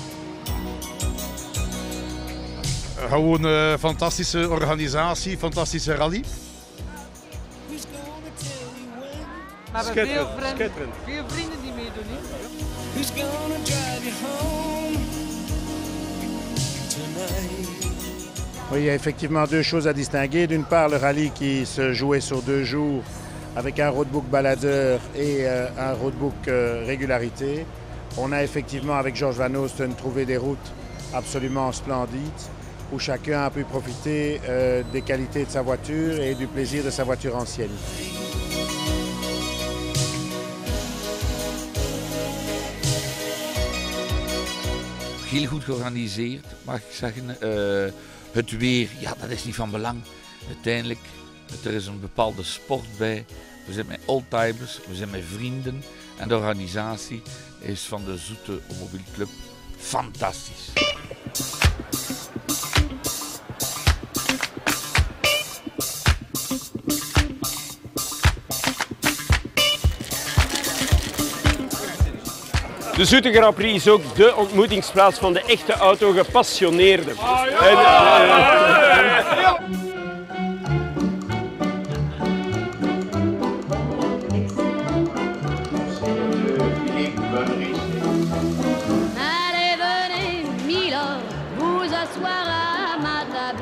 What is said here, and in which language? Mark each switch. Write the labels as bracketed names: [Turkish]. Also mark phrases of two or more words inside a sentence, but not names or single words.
[Dutch] Gewoon een fantastische organisatie, fantastische rally. Maar we hebben veel vrienden die meedoen. [French] Oui, il y a effectivement deux choses à distinguer. D'une part, le rallye qui se jouait sur 2 jours avec un roadbook baladeur et un roadbook régularité. On a effectivement, avec Georges Van Oosten, trouvé des routes absolument splendides où chacun a pu profiter des qualités de sa voiture et du plaisir de sa voiture ancienne. [Dutch] Heel goed georganiseerd, mag ik zeggen. Het weer, ja, dat is niet van belang. Uiteindelijk, er is een bepaalde sport bij. We zijn met oldtimers, we zijn met vrienden. En de organisatie is van de Zoete Automobielclub fantastisch. De Zoete Grand Prix is ook de ontmoetingsplaats van de echte autogepassioneerden. [French] Allez, venez, Milord, vous asseoir à ma table.